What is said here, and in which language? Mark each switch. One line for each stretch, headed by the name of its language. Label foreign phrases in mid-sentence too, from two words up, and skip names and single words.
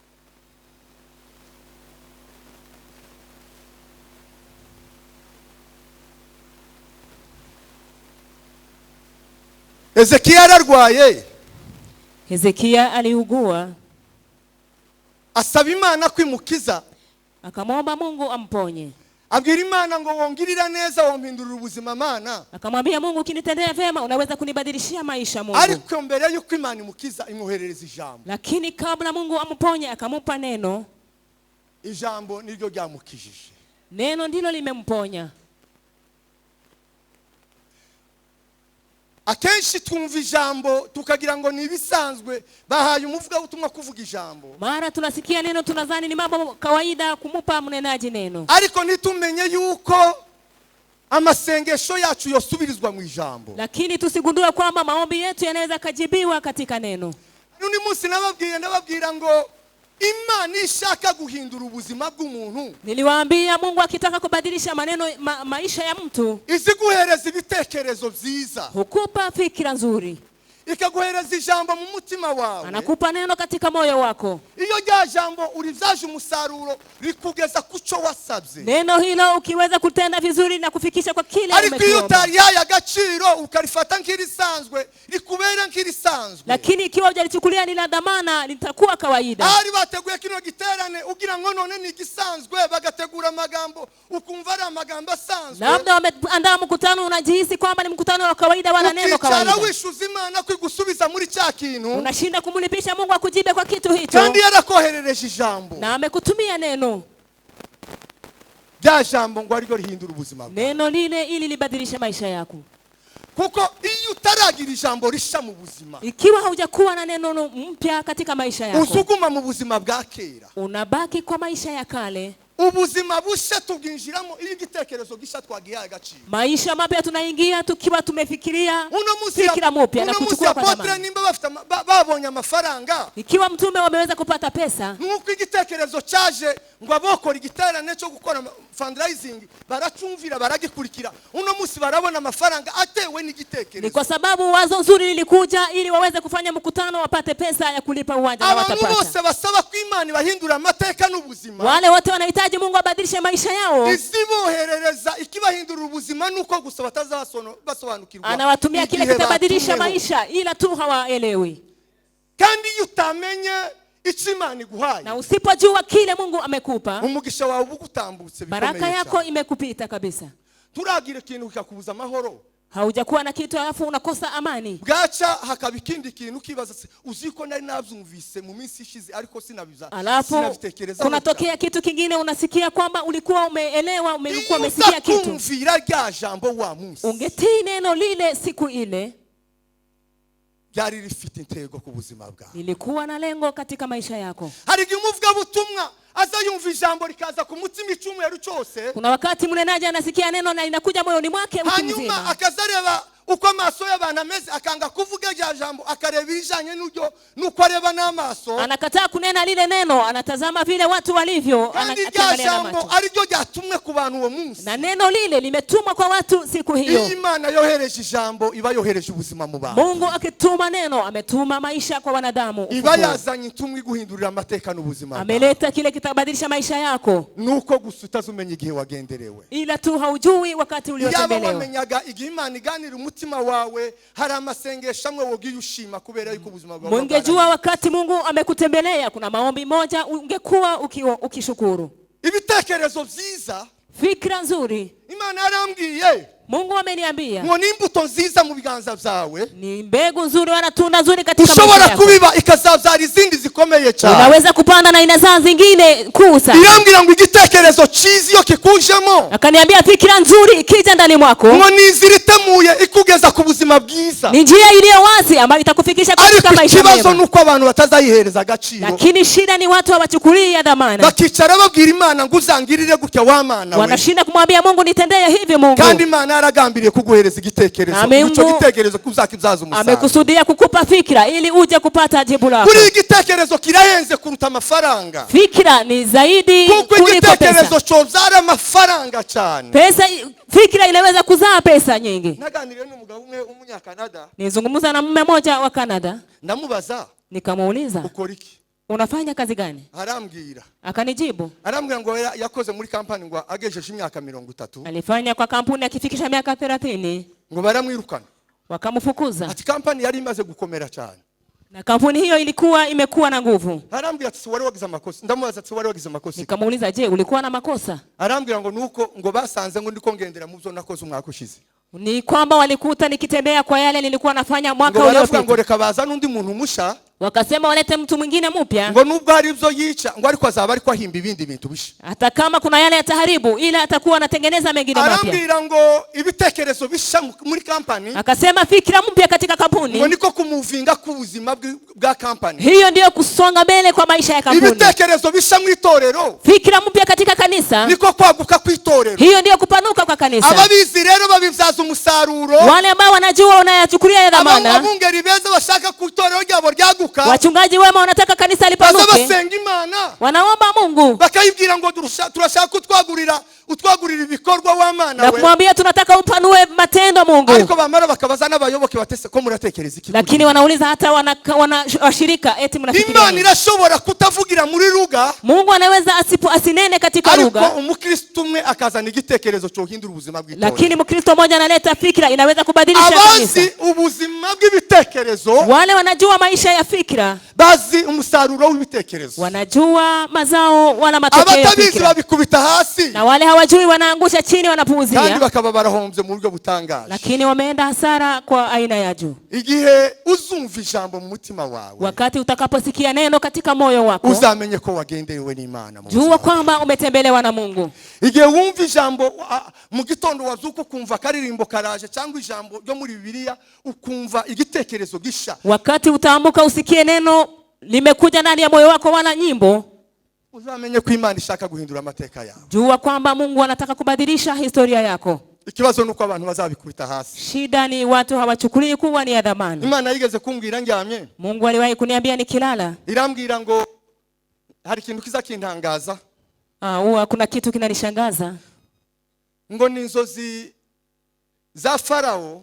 Rundi: Hezekiya ararwaye.
Swahili: Hezekiya aliugua,
Rundi: asaba Imana kwimukiza,
Swahili: akamwomba Mungu amponye.
Rundi: Abwira Imana ngo wongirira neza, wompindurira ubuzima Mana.
Swahili: Akamwambia Mungu, ukinitendea vema unaweza kunibadilishia maisha Mungu.
Rundi: Ariko mbere yuko Imana imukiza imwoherereza ijambo.
Swahili: Lakini kabla Mungu amponye akamupa neno.
Rundi: Ijambo niryo ryamukijije.
Swahili: Neno ndilo limemponya.
Rundi: Akenshi twumva ijambo tukagira ngo ni ibisanzwe, bahaye umuvuga ubutumwa kuvuga ijambo.
Swahili: Mara tunasikia neno tunadhani ni mambo kawaida kumupa mnenaji neno.
Rundi: Ariko nitumenye yuko amasengesho yacu yosubirizwa mu ijambo.
Swahili: Lakini tusigundue kwamba maombi yetu yanaweza kujibiwa katika neno.
Rundi: Nuni munsi nababwira ngo Imana ishaka guhindura ubuzima bw'umuntu.
Swahili: Niliwaambia Mungu akitaka kubadilisha maisha ya mtu,
Rundi: iziguhereza ibitekerezo byiza,
Swahili: hukupa fikira nzuri,
Rundi: ikaguhereza ijambo mu mutima wawe,
Swahili: anakupa neno katika moyo wako.
Rundi: Iyo rya jambo urivyaje umusaruro rikugeza kuco wasabye.
Swahili: Neno hilo ukiweza kutenda vizuri na kufikisha kwa kile umekiomba.
Rundi: Ariko iyo utarihaye agaciro ukarifata nk'irisanzwe, rikubera nk'irisanzwe.
Swahili: Lakini ikiwa hujalichukulia ni la dhamana, litakuwa kawaida.
Rundi: Ari bateguye kino giterane ugira ngo none ni gisanzwe, bagategura amagambo ukumva ari amagambo asanzwe.
Swahili: Labda wameandaa mkutano unajihisi kwamba ni mkutano wa kawaida, wana neno kawaida.
Rundi: Ukicara wishuza Imana gusubiza muri cya kintu,
Swahili: unashinda kumulipisha Mungu akujibe kwa kitu hicho.
Rundi: Kandi yarakoherereje ijambo,
Swahili: na amekutumia neno.
Rundi: Rya jambo ngo ariko rihindura ubuzima bwawe.
Swahili: Neno lile ili libadilishe maisha yako.
Rundi: Kuko iyo utaragira ijambo risha mu buzima,
Swahili: ikiwa haujakuwa na neno mpya katika maisha yako,
Rundi: usuguma mu buzima bwa kera,
Swahili: unabaki kwa maisha ya kale.
Rundi: Ubuzima busha tubwinjiramo iyo igitekerezo gisha twagihaye agaciro.
Swahili: Maisha mapya tunaingia tukiwa tumefikiria fikira mpya na kuchukua kwa dhamana.
Rundi: Nimba bafite babonye amafaranga,
Swahili: ikiwa mtume wameweza kupata pesa,
Rundi: nuko igitekerezo cyaje ngo abokora igiterane cyo gukora fundraising, baracumvira baragikurikira. Uno munsi barabona amafaranga atewe n'igitekerezo.
Swahili: Ni kwa sababu wazo nzuri lilikuja ili waweze kufanya mkutano wapate pesa ya kulipa uwanja na watapata.
Rundi: Abantu bose basaba ko Imana bahindura amateka n'ubuzima,
Swahili: wale wote wanahitaji Mungu abadilishe maisha yao.
Rundi: Isiboherereza ikibahindura ubuzima nuko gusa batazabasobanukirwa.
Swahili: Anawatumia kile kitabadilisha maisha ila tu hawaelewi.
Rundi: Kandi utamenye Imana iguhaye,
Swahili: na usipojua kile Mungu amekupa,
Rundi: umugisha wawe ubugutambutse bikomeye.
Swahili: Baraka yako imekupita kabisa.
Rundi: Turagira ikintu kikakubuza amahoro.
Swahili: Haujakuwa na kitu alafu unakosa amani.
Rundi: Bwaca hakaba ikindi kintu kibaza se, uziko nari navyumvise mu minsi ishize ariko sinabitekereza.
Swahili: Kunatokea kitu kingine, unasikia kwamba ulikuwa umeelewa, ulikuwa umesikia kitu.
Rundi: Kumvira rya jambo wa munsi,
Swahili: ungetii neno lile siku ile,
Rundi: byari rifite intego ku buzima bwawe,
Swahili: lilikuwa na lengo katika maisha yako.
Rundi: Hari umuvuga butumwa aza yumva ijambo rikaza ku mutima icyumweru cyose.
Swahili: Kuna wakati mnenaji anasikia neno na inakuja moyoni mwake wiki mzima,
Rundi: hanyuma akazareba uko amaso y'abantu ameze, akanga kuvuga rya jambo, akareba ijanye n'uryo nuko areba n'amaso,
Swahili: anakataa kunena lile neno, anatazama vile watu walivyo, anaangalia jambo
Rundi: ariryo ryatumwe ku bantu uwo munsi,
Swahili: na neno lile limetumwa kwa watu siku hiyo.
Rundi: Imana yohereje ijambo iba yohereje ubuzima mu bantu.
Swahili: Mungu akituma neno ametuma maisha kwa wanadamu.
Rundi: Iba yazanye itumwe guhindurira amateka n'ubuzima.
Swahili: Ameleta kile kitabadilisha maisha yako.
Rundi: Nuko gusa utazumenya igihe wagenderewe,
Swahili: ila tu haujui wakati uliotembelewa.
Rundi: Yaba wamenyaga igihe Imana iganira umutima wawe, hari amasengesho amwe wogiye ushima kubera yuko ubuzima bwawe.
Swahili: Ungejua wakati Mungu amekutembelea kuna maombi moja ungekuwa ukishukuru.
Rundi: Ibitekerezo byiza,
Swahili: fikra nzuri,
Rundi: Imana yarambwiye,
Swahili: Mungu ameniambia,
Rundi: ngo nimbuto nziza mu biganza byawe,
Swahili: ni mbegu nzuri wala tunda nzuri katika maisha yako.
Rundi: Ushobora kubiba ikazabyara izindi zikomeye cyane.
Swahili: Unaweza kupanda na inazaa zingine kuu sana.
Rundi: Irambwira ngo igitekerezo cyiza iyo kikujemo,
Swahili: akaniambia fikira nzuri ikija ndani mwako,
Rundi: ngo niziritemuye ikugeza ku buzima bwiza,
Swahili: ni njia iliyo wazi ambayo itakufikisha katika maisha mema.
Rundi: Kibazo nuko abantu batazayihereza agaciro,
Swahili: lakini shida ni watu hawachukulii dhamana.
Rundi: Bakicara babwira Imana ngo uzangirire gutya wa Mana we,
Swahili: wanashinda kumwambia Mungu nitendee hivi Mungu,
Rundi: kandi Imana yaragambiriye kuguhereza igitekerezo, icyo gitekerezo kuzakibyaza umusaruro.
Swahili: Amekusudia kukupa fikra ili uje kupata jibu lako.
Rundi: Kuri igitekerezo kirahenze kuruta amafaranga.
Swahili: Fikra ni zaidi
Rundi: kuliko igitekerezo cyobyara amafaranga cyane.
Swahili: Pesa, fikra inaweza kuzaa pesa nyingi.
Rundi: Naganiriye n'umugabo umwe w'umunyakanada.
Swahili: Nizungumza na mume mmoja wa Canada.
Rundi: Ndamubaza,
Swahili: nikamuuliza,
Rundi: ukora iki?
Swahili: Unafanya kazi gani?
Rundi: Arambwira.
Swahili: Akanijibu.
Rundi: Arambwira ngo yakoze muri kampani ngo agejeje imyaka 30.
Swahili: Alifanya kwa kampuni akifikisha miaka 30.
Rundi: Ngo baramwirukana.
Swahili: Wakamfukuza.
Rundi: Ati kampani yari imaze gukomera cyane.
Swahili: Na kampuni hiyo imekuwa na nguvu.
Rundi: Arambwira ati wari wagize amakosa. Ndamubaza ati wari wagize amakosa.
Swahili: Nikamuuliza, je, ulikuwa na makosa?
Rundi: Arambwira ngo nuko ngo basanze ngo ndiko ngendera mu byo nakoze umwaka ushize.
Swahili: Ni kwamba walikuta nikitembea kwa yale nilikuwa nafanya mwaka uliopita.
Rundi: Ngo reka baza n'undi muntu musha.
Swahili: Wakasema walete mtu mwingine mpya.
Rundi: Ngo nubwo hari ibyo yica, ngo ariko azaba ariko ahimba ibindi bintu bisha.
Swahili: Hata kama kuna yale yataharibu, ila atakuwa anatengeneza mengine mapya.
Rundi: Arambwira ngo ibitekerezo bisha muri kampani.
Swahili: Akasema fikra mpya katika kampuni.
Rundi: Ngo niko kumuvinga ku buzima bwa kampani.
Swahili: Hiyo ndio kusonga mbele kwa maisha ya kampuni.
Rundi: Ibitekerezo bisha mu itorero.
Swahili: Fikra mpya katika kanisa.
Rundi: Niko kwaguka ku itorero.
Swahili: Hiyo ndio kupanuka kwa kanisa.
Rundi: Ababizi rero babivyaza umusaruro.
Swahili: Wale ambao wanajua unayachukulia ya dhamana.
Rundi: Abungeri beza bashaka ku itorero ryabo ryaguka.
Swahili: Wachungaji wema wanataka kanisa lipanuke.
Rundi: Basenga Imana.
Swahili: Wanaomba Mungu.
Rundi: Bakayibwira ngo turashaka utwagurira ibikorwa w'Imana we.
Swahili: Na kumwambia tunataka upanue matendo Mungu.
Rundi: Ariko bamara bakabaza n'abayoboke batese ko muratekereza iki.
Swahili: Lakini wanauliza hata washirika eti mnafikiria.
Rundi: Imana irashobora kutavugira muri ruga.
Swahili: Mungu anaweza asinene katika ruga.
Rundi: Ariko umukristo umwe akazana igitekerezo cyo hindura ubuzima bw'itorero.
Swahili: Lakini mkristo mmoja analeta fikra inaweza kubadilisha kanisa.
Rundi: Abazi ubuzima bw'ibitekerezo.
Swahili: Wale wanajua maisha ya fikra.
Rundi: Bazi umusaruro w'ibitekerezo.
Swahili: Wanajua mazao wala matokeo ya fikra.
Rundi: Abatabizi babikubita hasi.
Swahili: Na wale hawajui wanaangusha chini, wanapuuzia.
Rundi: Kandi bakaba barahombye mu buryo butangaje.
Swahili: Lakini wameenda hasara kwa aina ya juu.
Rundi: Igihe uzumva ijambo mu mutima wawe.
Swahili: Wakati utakaposikia neno katika moyo wako.
Rundi: Uzamenye ko wagenderewe n'Imana.
Swahili: Jua kwamba umetembelewa na Mungu.
Rundi: Igihe wumva ijambo mu gitondo wazuko kumva karirimbo karaje cyangwa ijambo ryo muri Bibiliya ukumva igitekerezo gisha.
Swahili: Wakati utaambuka usikie neno limekuja ndani ya moyo wako wala nyimbo.
Rundi: Uzamenye ko Imana ishaka guhindura amateka yawe.
Swahili: Jua kwamba Mungu anataka kubadilisha historia yako.
Rundi: Ikibazo nuko abantu bazabikubita hasi.
Swahili: Shida ni watu hawachukulii kuwa ni ya dhamana.
Rundi: Imana yigeze kumbwira ndyamye.
Swahili: Mungu aliwahi kuniambia nikilala.
Rundi: Irambwira ngo hari ikintu kizakintangaza.
Swahili: Kuna kitu kinanishangaza.
Rundi: Ngo ni inzozi za Farao.